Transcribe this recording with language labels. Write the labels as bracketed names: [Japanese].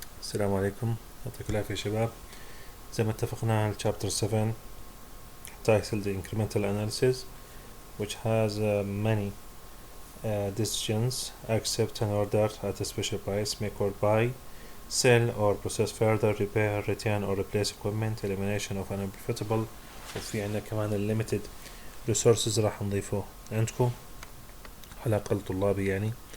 [Arabic] السلام عليكم، يعطيكم العافية يا شباب. زي ما اتفقنا على [English] chapter 7 titled incremental analysis, which has many decisions: accept an order at a special price, make or buy, sell or process further, repair, return or replace equipment, elimination of an unprofitable. [Arabic] وفي عنا كمان [English] limited resources [Arabic] راح نضيفه عندكم على الأقل طلابي يعني.